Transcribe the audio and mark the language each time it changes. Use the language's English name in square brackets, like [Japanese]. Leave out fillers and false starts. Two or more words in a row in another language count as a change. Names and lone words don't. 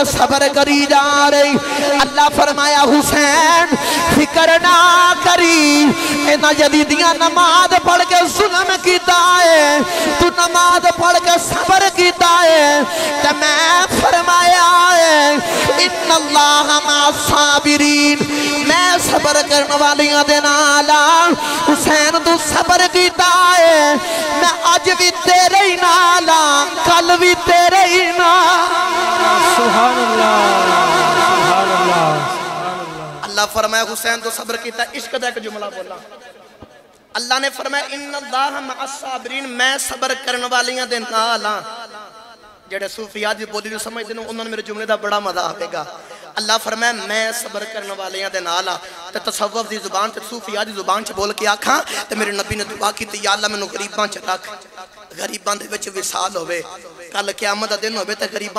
[Punjabi] صبر کری جا رہی اللہ فرمایا حسین فکر نہ کری انہاں یدیدیاں نماز پڑھ کے ظلم کیتا ہے تو نماز پڑھ کے صبر کیتا ہے تے میں فرمایا ہے [Arabic] إن الله مع الصابرين [Punjabi] میں صبر کرنے والیاں دے نال حسین تو صبر کیتا ہے میں اج بھی تیرے ہی نال کل بھی تیرے ہی نال [Arabic] سبحان الله سبحان الله. [Punjabi] اللہ فرمایا حسین تو صبر کیتا عشق دا اک جملہ بولا اللہ نے فرمایا [Arabic] إن الله مع الصابرين [Punjabi] میں صبر کرنے والیاں دے نال ہاں جیہڑے صوفیا دی بولی نوں سمجھدے نے انہاں میرے جملے دا بڑا مزا آوے گا اللہ فرمایا میں صبر کرنے والیاں دے نال ہاں تے تصوف دی زبان تے صوفیا دی زبان چ بول کے آکھاں تے میرے نبی نے دعا کی یا اللہ مینوں غریباں چ رکھ غریباں دے وچ وصال ہووے کل قیامت دا دن ہووے تے غریباں